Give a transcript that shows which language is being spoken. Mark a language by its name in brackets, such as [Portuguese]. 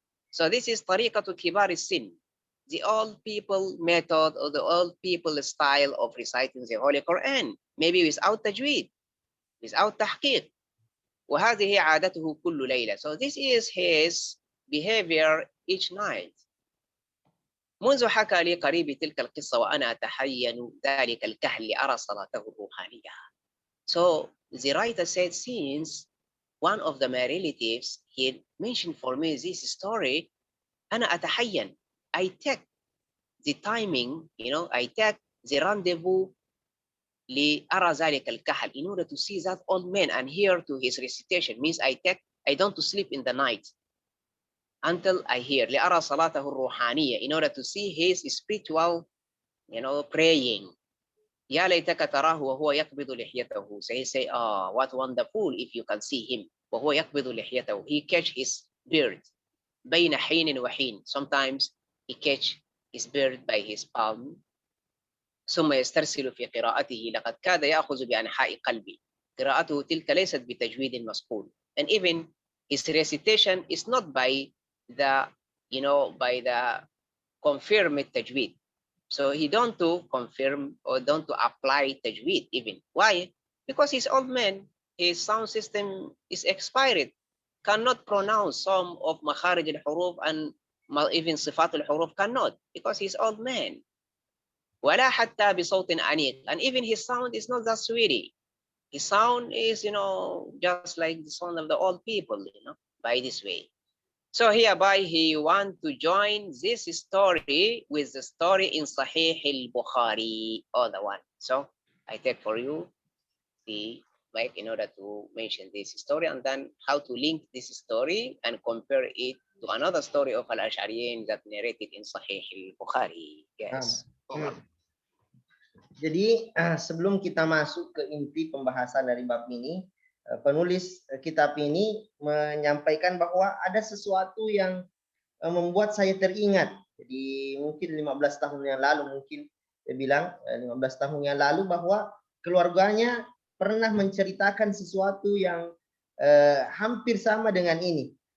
[English] So this is [Arabic] طريقة كبار السن, [English] the old people method or the old people style of reciting the Holy Quran, maybe without tajweed, without tahqiq. [Arabic] وهذه عادته كل ليلة. [English] So this is his behavior each night. [Arabic] منذ حكى لي قريبي تلك القصة وأنا أتحين ذلك الكهل لأرى صلاته الروحانية. [English] So the writer said, since one of my relatives, he mentioned for me this story, [Arabic] أنا أتحين, [English] I take the timing, you know, I take the rendezvous [Arabic] لأرى ذلك الكهل, [English] in order to see that old man and hear to his recitation, means I don't to sleep in the night until I hear [Arabic] لأرى صلاته الروحانية, [English] in order to see his spiritual, you know, praying. [Arabic] يا ليتك تراه وهو يقبض لحيته. [English] So he say, oh, what wonderful if you can see him. [Arabic] وهو يقبض لحيته, [English] he catch his beard. [Arabic] بين حين وحين, [English] sometimes he catch his beard by his palm. [Arabic] ثم يسترسل في قراءته لقد كاد يأخذ بأنحاء قلبي. قراءته تلك ليست بتجويد مصقول. [English] And even his recitation is not by the, by the confirmed tajweed. So he don't to confirm or don't to apply tajweed even. Why? Because he's old man. His sound system is expired. Cannot pronounce some of makharij al-huruf and even sifat al-huruf cannot because he's old man. [Arabic] ولا حتى بصوت أنيق. [English] And even his sound is not that sweetie. His sound is, just like the sound of the old people, by this way. So hereby he want to join this story with the story in Sahih al-Bukhari, other one. So I take for you the mic in order to mention this story and then how to link this story and compare it to another story of Al-Ash'ariyin that narrated in Sahih al-Bukhari. Yes. [Indonesian] Jadi sebelum kita masuk ke inti pembahasan dari bab ini, penulis kitab ini menyampaikan bahwa ada sesuatu yang membuat saya teringat. Jadi mungkin 15 tahun yang lalu, mungkin dia bilang 15 tahun yang lalu bahwa keluarganya pernah menceritakan sesuatu yang hampir sama dengan ini.